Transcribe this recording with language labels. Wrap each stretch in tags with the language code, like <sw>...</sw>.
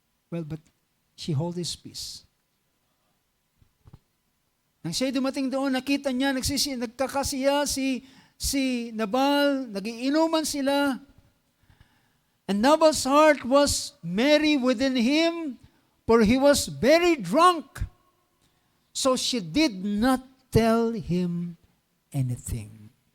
<en>Well, but she held his peace.</en> <tl>Nang siya'y dumating doon, nakita niya, nagkakasiya si Nabal, nagiinuman sila.</tl> <en>And Nabal's heart was merry within him, for he was very drunk. So she did not tell him anything.</en>